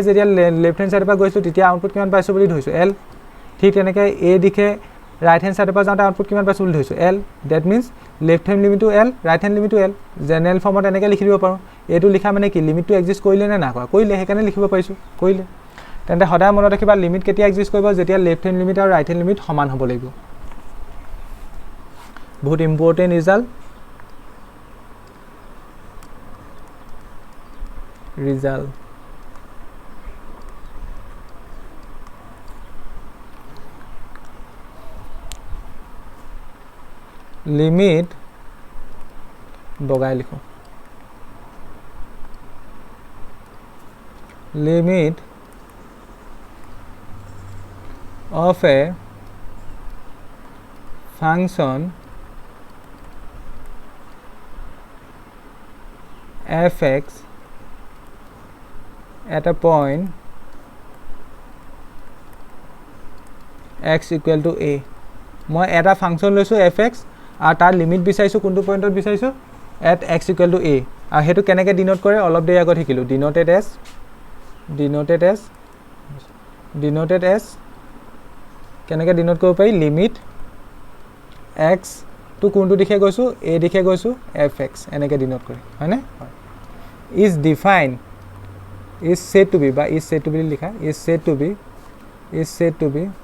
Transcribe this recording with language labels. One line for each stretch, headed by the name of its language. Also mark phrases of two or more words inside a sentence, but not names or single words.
Assamese: যেতিয়া
English: left hand
Assamese: ছাইডৰ পৰা গৈছোঁ তেতিয়া আউটপুট কিমান পাইছোঁ বুলি ধৰিছোঁ এল ঠিক তেনেকৈ এই দিশে
English: right hand
Assamese: ছাইডৰ পৰা যাওঁতে আউটপুট কিমান পাইছোঁ বুলি ধৰিছোঁ এল
English: that means left hand
Assamese: লিমিটটো এল
English: right hand
Assamese: লিমিটটো এল জেনেৰেল ফৰ্মত এনেকৈ লিখি দিব পাৰোঁ এইটো লিখা মানে কি লিমিটটো এক্সিষ্ট কৰিলে নে নাই কৰা কৰিলে সেইকাৰণে লিখিব পাৰিছোঁ কৰিলে তেন্তে সদায় মনত ৰাখিবা লিমিট কেতিয়া এক্সিষ্ট কৰিব যেতিয়া
English: left hand limit
Assamese: আৰু
English: right hand limit
Assamese: সমান হ'ব লাগিব বহুত
English: important result
Assamese: লিমিট বগাই লিখো
English: limit of a function f(x) at a point x equal to a
Assamese: মই এটা ফাংচন লৈছোঁ f(x) আৰু তাৰ লিমিট বিচাৰিছোঁ কোনটো পইণ্টত বিচাৰিছোঁ
English: at x equal to a
Assamese: আৰু সেইটো কেনেকৈ ডিনোট কৰে অলপ দেৰি আগত শিকিলোঁ
English: denoted as
Assamese: কেনেকৈ ডিনোট কৰিব পাৰি
English: limit x to
Assamese: কোনটো দিশে গৈছোঁ এ দিশে গৈছোঁ f(x) এনেকৈ ডিনোট কৰে হয়নে
English: is define is said to be
Assamese: বা
English: is said to be
Assamese: লিখা
English: is said to be